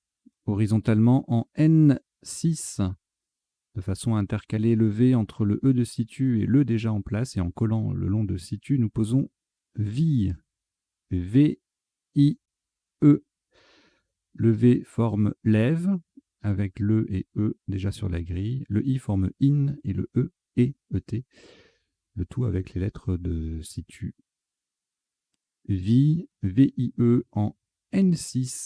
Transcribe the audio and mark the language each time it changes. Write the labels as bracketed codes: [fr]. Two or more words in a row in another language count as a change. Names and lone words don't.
[fr] Horizontalement en N 6, de façon à intercaler le V entre le E de situ et le déjà en place, et en collant le long de situ, nous posons vie. V-I-E. Le V forme lève, avec le et E déjà sur la grille. Le I forme in et le E et ET. Le tout avec les lettres de situ. Vi, V-I-E en N6.